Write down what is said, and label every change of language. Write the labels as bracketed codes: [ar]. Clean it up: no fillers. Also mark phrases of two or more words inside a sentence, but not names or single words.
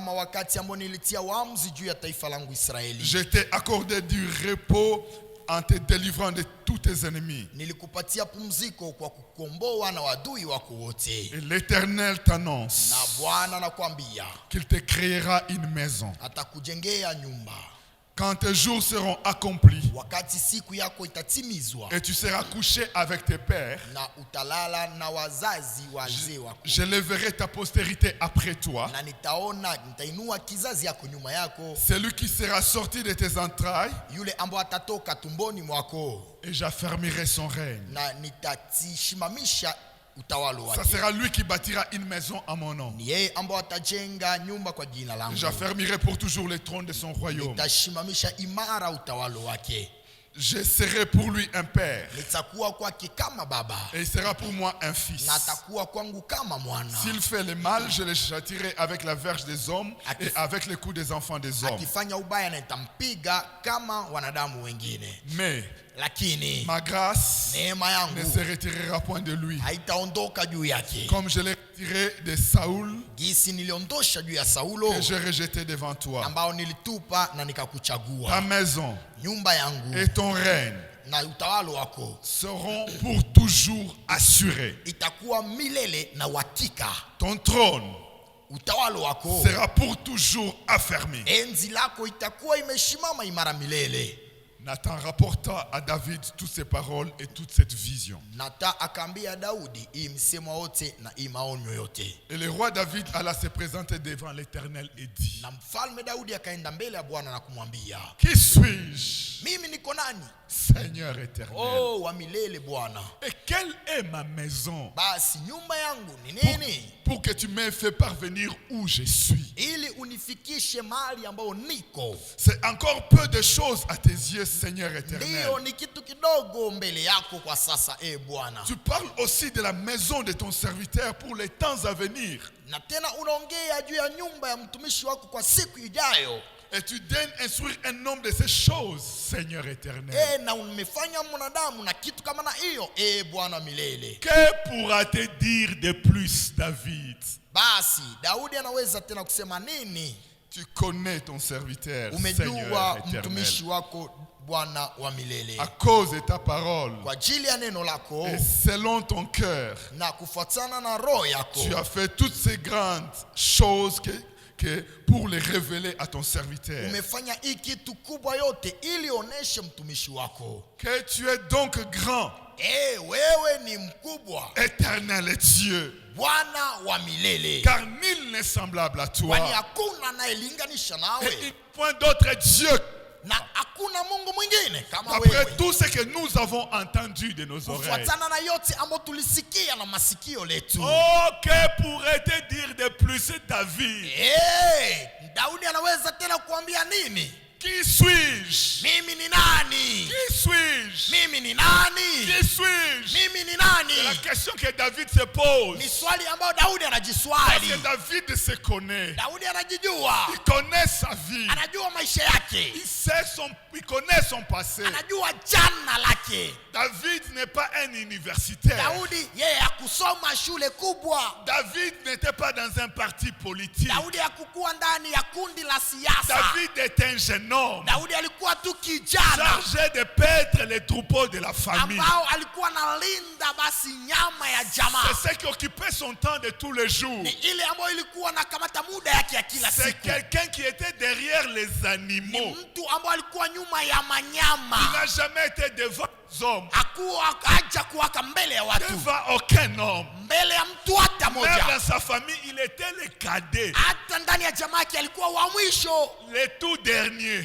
[fr] Je t'ai accordé du repos en te délivrant de tous tes ennemis. Et l'Éternel t'annonce qu'il te créera une maison. Quand tes jours seront accomplis [sw] wakati siku yako itatimizwa, [fr] et tu seras couché avec tes pères, [sw] na utalala na wazazi wazee wako, [fr] j'élèverai ta postérité après toi, [sw] na nitainua kizazi yako nyuma yako, [fr] celui qui sera sorti de tes entrailles, [sw] yule ambao atatoka tumboni mwako, [fr] et j'affermirai son règne. [sw] na nitashimamisha utawala wake. [fr] Ça sera lui qui bâtira une maison à mon nom. [sw] Ni yeye ambao atajenga nyumba kwa jina langu. [fr] J'affermirai pour toujours les trônes de son royaume. [sw] Nitashimamisha imara utawala wake. [fr] Je serai pour lui un père. [sw] Nitakuwa kwake kama baba. [fr] Et il sera pour moi un fils. [sw] Na atakuwa kwangu kama mwana. [fr] S'il fait le mal, je le châtierai avec la verge des hommes et avec les coups des enfants des hommes. [sw] Akifanya ubaya nitampiga kama wanadamu wengine. [fr] Mais [sw] lakini [fr] ma grâce [sw] neema yangu [fr] ne se retirera point de lui. [sw] Haitaondoka juu yake. [fr] Comme je l'ai retiré de Saoul, [sw] gisi niliondosha juu ya Saulo, [fr] que j'ai rejeté devant toi. [sw] Ambao nilitupa na nikakuchagua. [fr] Ta maison, [sw] nyumba yangu, [fr] et ton règne [sw] na utawala wako [fr] seront pour toujours assurés. [sw] Itakuwa milele na uhakika. [fr] Ton trône [sw] utawala wako [fr] sera pour toujours affermi. [sw] Enzi lako itakuwa imeshimama imara milele. [fr] Nathan rapporta à David toutes ces paroles et toute cette vision. [sw] Nathan akambia Daudi hii msemo wote na hii maonyo yote. [fr] Et le roi David alla se présenter devant l'Éternel et dit, [sw] na mfalme Daudi akaenda mbele ya Bwana na kumwambia, [fr] qui suis-je? [sw] Mimi niko nani? [fr] Seigneur éternel. [sw] Oh, wa milele Bwana. [fr] Et quelle est ma maison? [sw] Basi nyumba yangu ni nini? [fr] Pour que tu m'aies fait parvenir où je suis. [sw] Ili unifikishe mahali ambao niko. [fr] C'est encore peu de choses à tes yeux, Seigneur éternel. [sw] Ndio ni kitu kidogo mbele yako kwa sasa, Bwana. [fr] Tu parles aussi de la maison de ton serviteur pour les temps à venir. [sw] Na tena unaongea juu ya nyumba ya mtumishi wako kwa siku ijayo. [fr] Et tu daignes instruire un homme de ces choses, Seigneur éternel. [sw] Na umefanya mwanadamu na kitu kama na hiyo, Bwana milele. [fr] Que pourra-t-il dire de plus, David? [sw] Basi Daudi anaweza tena kusema nini? [fr] Tu connais ton serviteur, [sw] umejua mtumishi wako Bwana wa milele. [fr] À cause de ta parole, [sw] kwa ajili ya neno lako, [fr] et selon ton cœur, [sw] na kufuatana na roho yako, [fr] tu as fait toutes ces grandes choses que pour les révéler à ton serviteur. [sw] Umefanya hii kitu kubwa yote ili oneshe mtumishi wako. [fr] Que tu es donc grand. [sw] Wewe ni mkubwa. [fr] Éternel Dieu. [sw] Bwana wa milele. [fr] Car nul n'est semblable à toi. [sw] Kwani hakuna anayelinganisha nawe. [fr] Et point d'autre Dieu. [sw] Na hakuna Mungu mwingine kama wewe. [fr] Après tout ce que nous avons entendu de nos oreilles. [sw] Kufuatana na yote ambayo tulisikia na masikio letu. [fr] Oh, que pourrait-il dire de plus David? [sw] Daudi anaweza tena kuambia nini? [fr] Qui suis-je? [sw] Mimi ni nani? [fr] Qui suis-je? [sw] Mimi ni nani? [fr] Qui suis-je? [sw] Mimi ni nani? [fr] C'est la question que David se pose. [sw] Ni swali ambayo Daudi anajiswali. [fr] Parce que David se connaît. [sw] Daudi anajijua. [fr] Il connaît sa vie. [sw] Anajua maisha yake. [fr] Il connaît son passé. [sw] Anajua jana lake. [fr] David n'est pas un universitaire. [sw] Daudi yeye hakusoma shule kubwa. [fr] David n'était pas dans un parti politique. [sw] Daudi hakukuwa ndani ya kundi la siasa. [fr] David est un jeune homme. [sw] Daudi alikuwa tu kijana. [fr] Chargé de paître les troupeaux de la famille. [sw] Ambao alikuwa analinda basi nyama ya jamaa. [fr] C'est ce qui occupait son temps de tous les jours. [sw] Ni ile ambayo ilikuwa nakamata muda yake ya kila siku. [fr] C'est quelqu'un qui était derrière les animaux. [sw] Ni mtu ambaye alikuwa nyuma ya manyama. [fr] Il n'a jamais été devant les hommes. [sw] Hakuja kuwaka mbele ya watu. [fr] Devant aucun homme. [sw] Mbele ya mtu hata moja. [fr] Même dans sa famille, il était le cadet. [sw] Hata ndani ya jamaa yake alikuwa wa mwisho. [fr] Le tout dernier.